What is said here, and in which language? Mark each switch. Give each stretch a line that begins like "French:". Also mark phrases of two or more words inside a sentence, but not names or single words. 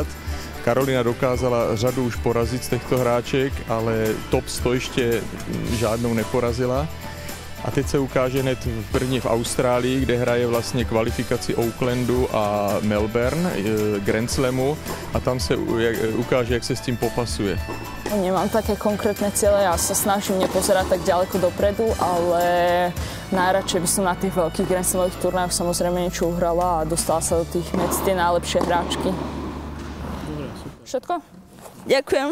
Czech: Karolina dokázala řadu už porazit z těchto hráček, ale top 100 ještě žádnou neporazila. A teď se ukáže hned první v Austrálii, kde hraje vlastně kvalifikaci Oaklandu a Melbourne, Grand Slamu, a tam se ukáže, jak se s tím popasuje.
Slovak: Nemám také konkrétne ciele, ja sa snažím nepozerať tak ďaleko dopredu, ale najradšej by som na tých veľkých Grand Slamových turnajoch samozrejme niečo uhrala a dostala sa do tých medzi tie najlepšie hráčky. Dobre, super. Všetko? Ďakujem.